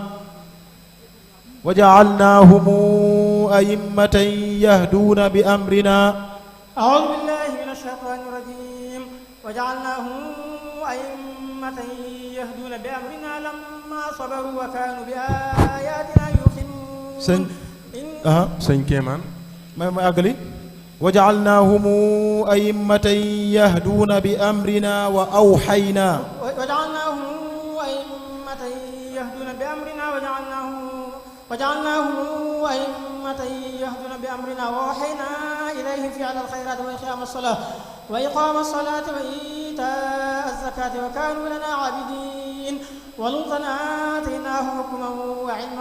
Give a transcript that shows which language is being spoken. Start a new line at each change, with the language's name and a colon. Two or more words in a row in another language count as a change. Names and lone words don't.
Arabic: أعوذ بالله من الشيطان الرجيم وجعلناهم أئمة يهدون بأمرنا لما صبروا وكانوا بآياتنا يوقنون
Wolof: sëñ Kéemaan ma àggali
Arabic: وجعلناهم أئمة يهدون بأمرنا وأوحينا إليهم فعل الخيرات وإقام الصلاة وإيتاء الزكاة وكانوا لنا عابدين ولوطا آتيناه حكما وعلما